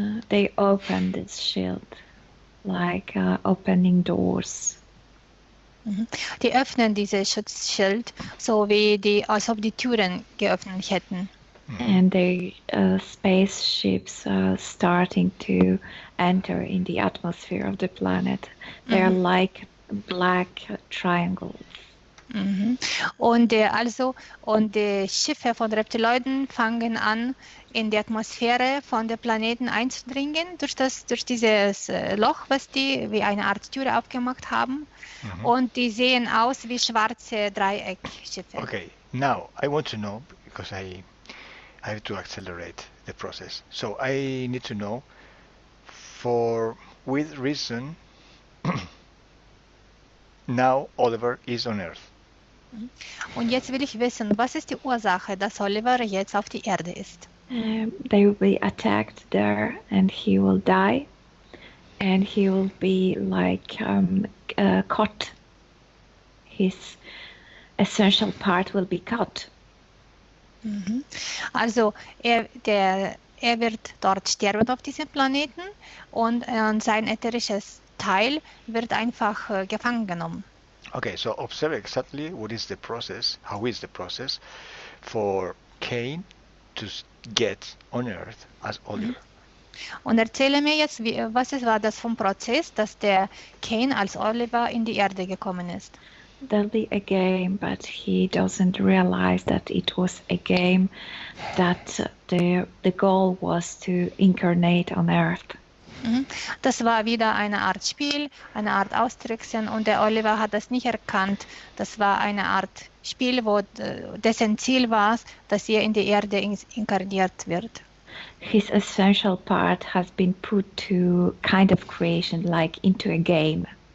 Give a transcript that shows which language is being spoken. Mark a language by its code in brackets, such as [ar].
[en] They open this shield, like opening doors. [de] Die öffnen dieses Schutzschild, so wie als ob die Türen geöffnet hätten. [en] And the spaceships are starting to enter in the atmosphere of the planet. They are like black triangles. Mhm. [de] Und die Schiffe von Reptiloiden fangen an, in die Atmosphäre von der Planeten einzudringen durch dieses Loch, was die wie eine Art Tür aufgemacht haben. Und die sehen aus wie schwarze Dreieckschiffe. [en] Okay, now I want to know, because I have to accelerate the process. So I need to know for with reason now Oliver is on Earth. [de] Und jetzt will ich wissen, was ist die Ursache, dass Oliver jetzt auf die Erde ist? [en] They will be attacked there and he will die and he will be like cut. His essential part will be cut. [de] Also er wird dort sterben auf diesem Planeten und sein ätherisches Teil wird einfach gefangen genommen. [en] Okay, so observe exactly what is the process, how is the process for Cain to get on Earth as Oliver. [de] Und erzähle mir jetzt, war das vom Prozess, dass der Cain als Oliver in die Erde gekommen ist? [en] There'll be a game, but he doesn't realize that it was a game, that the goal was to incarnate on Earth. [de] Das war wieder eine Art Spiel, eine Art Austricksen und der Oliver hat das nicht erkannt. Das war eine Art Spiel, dessen Ziel war, dass er in die Erde inkarniert wird. [en] His essential part has been put to kind of creation, like into a game.